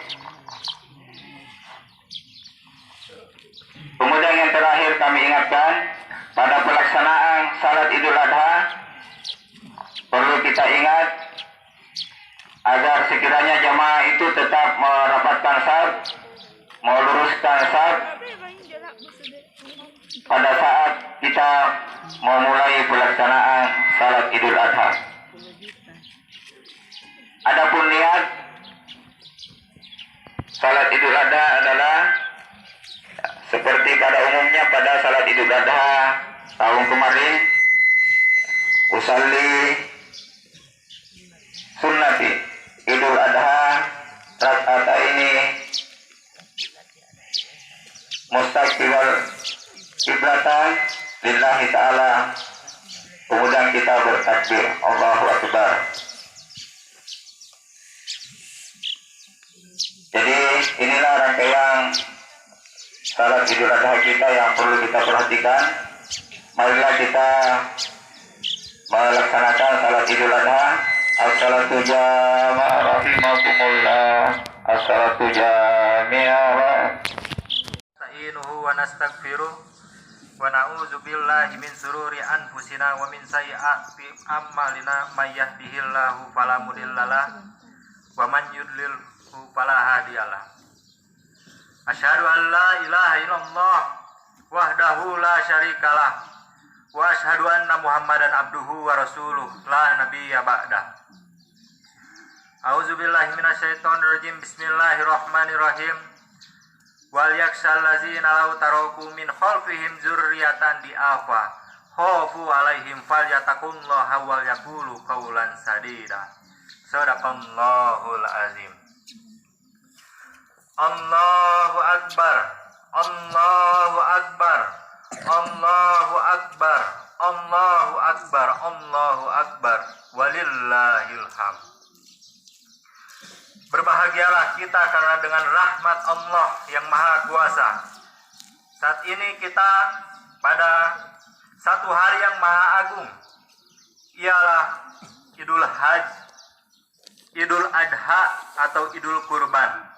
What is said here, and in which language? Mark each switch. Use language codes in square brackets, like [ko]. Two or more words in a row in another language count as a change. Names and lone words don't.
[id] Kemudian yang terakhir kami ingatkan, pada pelaksanaan salat Idul Adha perlu kita ingat agar sekiranya jamaah itu tetap merapatkan saf, meluruskan saf pada saat kita memulai pelaksanaan salat Idul Adha. Adapun niat salat Idul Adha adalah seperti pada umumnya pada salat Idul Adha tahun kemarin, [ar] أصلي سنة عيد الأضحى ركعتين مستقبل القبلة لله تعالى. [id] Kemudian kita bertakbir [ar] الله أكبر. [id] Jadi inilah rangkaian salat Idul Adha kita yang perlu kita perhatikan. Marilah kita melaksanakan salat Idul Adha. [ar] الصلاة جامعة رحمكم الله. الصلاة جامعة. نستعينه ونستغفره ونعوذ بالله من شرور أنفسنا ومن سيئات أعمالنا من يهده الله فلا مضل له ومن يضلل فلا هادي له. أشهد أن لا إله إلا الله وحده لا شريك له وأشهد أن محمدا عبده ورسوله لا نبي بعده. أعوذ بالله من الشيطان الرجيم. بسم الله الرحمن الرحيم. وليخش الذين لو تركوا من خلفهم ذرية ضعافا خافوا عليهم فليتقوا الله وليقولوا قولا سديدا. صدق الله العظيم. الله أكبر، الله أكبر، الله أكبر، الله أكبر، الله أكبر، ولله الحمد. [id] Berbahagialah kita karena dengan rahmat Allah yang Maha Kuasa, saat ini kita pada satu hari yang Maha Agung, ialah Idul Hajj, Idul Adha atau Idul Kurban.